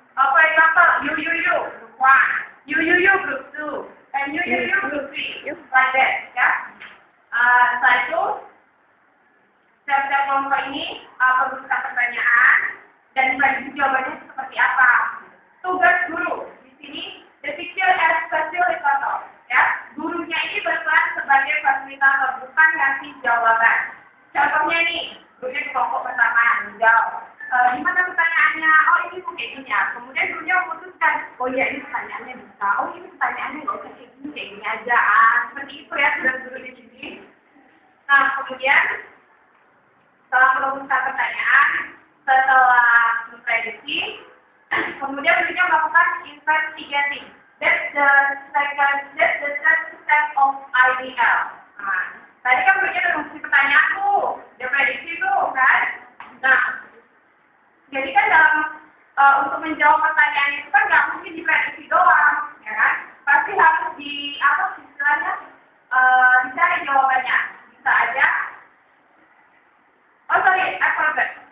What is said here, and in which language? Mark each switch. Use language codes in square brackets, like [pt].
[en] For example, you group 1, you group 2, and you group 3, like that, ya. [id] Setelah itu, setiap kelompok ini merumuskan pertanyaan dan prediksi jawabannya seperti apa. Tugas guru di sini, [en] the teacher as facilitator, [id] ya. Gurunya ini berperan sebagai fasilitator, bukan ngasih jawaban. Contohnya nih, gurunya di kelompok pertama menjawab. Gimana pertanyaannya? Oh, ini kayak gini ya. Kemudian gurunya memutuskan, oh iya ini pertanyaannya bisa. Oh ini pertanyaannya nggak usah kayak gini aja. Seperti itu ya, sudah guru di sini. Nah, kemudian setelah merumuskan pertanyaan, setelah memprediksi, kemudian gurunya melakukan investigasi. [en] That's the third step of IDL. [id] Nah, tadi kan gurunya udah merumuskan pertanyaan tuh, udah prediksi tuh kan. Nah, jadi kan dalam untuk menjawab pertanyaan itu kan nggak mungkin diprediksi doang, ya kan? Pasti harus istilahnya dicari jawabannya. Bisa aja. [en] Oh sorry, I forgot.